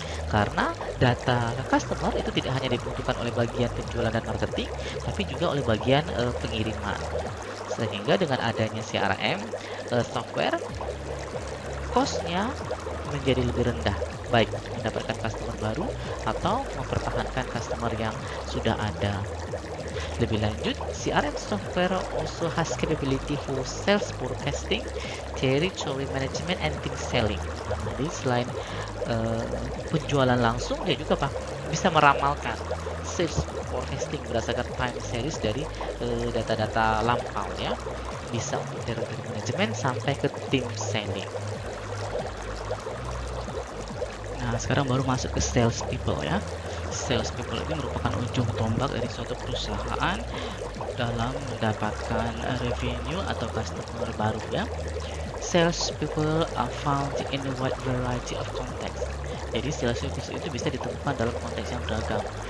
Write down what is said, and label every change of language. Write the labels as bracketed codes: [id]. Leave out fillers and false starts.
[id] Karena data customer itu tidak hanya dibutuhkan oleh bagian penjualan dan marketing, tapi juga oleh bagian pengiriman. Sehingga dengan adanya CRM software, cost-nya menjadi lebih rendah, baik mendapatkan customer baru atau mempertahankan customer yang sudah ada. Lebih lanjut, [en] CRM software also has capability for sales forecasting, territory management, and team selling. [id] Jadi selain penjualan langsung, dia juga bisa meramalkan sales forecasting berdasarkan time series dari data-data lampau ya. Bisa untuk territory management sampai ke team selling. Nah, sekarang baru masuk ke sales people ya. Sales people ini merupakan ujung tombak dari suatu perusahaan dalam mendapatkan revenue atau customer baru ya. [en] Sales people are found in a wide variety of context. [id] Jadi sales people itu bisa ditemukan dalam konteks yang beragam.